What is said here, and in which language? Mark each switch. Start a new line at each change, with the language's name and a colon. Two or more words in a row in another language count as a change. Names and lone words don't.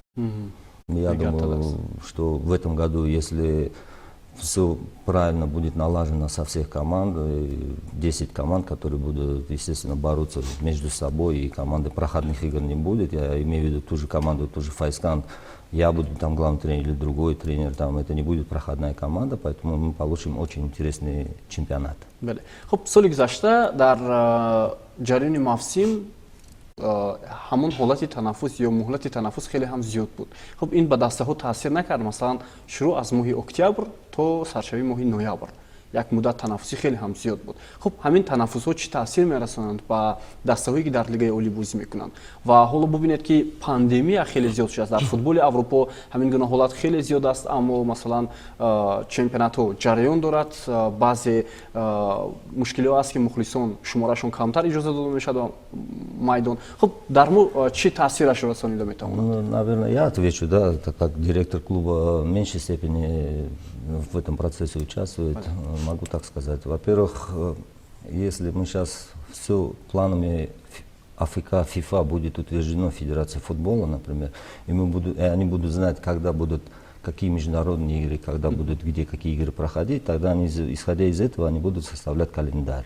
Russian: Я думаю, что в этом году, если все правильно будет налажено со всех команд, 10 команд, которые будут, естественно, бороться между собой, и команды проходных игр не будет. Я имею в виду ту же команду, ту же Файзканд. Я буду там главный тренер или другой тренер, там это не будет проходная команда, поэтому мы получим очень интересный чемпионат.
Tajik: Хуб, соли гузашта дар ҷараёни мавсим ҳамон ҳолати танаффус ё муҳлати танаффус хеле ҳам зиёд буд. Хуб, ин ба дастаҳо таъсир накард? Масалан, шурӯъ аз моҳи октябр то саршавии моҳи ноябр як муддат танаффусӣ хеле ҳам зиёд буд. Хуб, ҳамин танаффусҳо чӣ таъсир мерасонанд ба дастаҳое ки дар лигаи олӣ бозӣ мекунанд? Ва ҳоло бубинед ки пандемия хеле зиёд шудааст. Дар футболи Аврупо ҳамин гуна ҳолат хеле зиёд аст, аммо масалан чемпионатҳо ҷараён дорад, баъзе мушкилиҳо аст ки мухлисон шуморашон камтар иҷоза дода мешавад ба майдон. Хуб, дар мо чӣ таъсирашро расонида метавонад?
Russian: Ну, наверное, я отвечу, да, так как директор клуба в меньшей степени в этом процессе участвует, могу так сказать. Во-первых, если мы сейчас все планами АФК, ФИФА будет утверждено Федерация футбола, например, и они будут знать, когда будут какие международные игры, когда будут где какие игры проходить, тогда они, исходя из этого, они будут составлять календарь.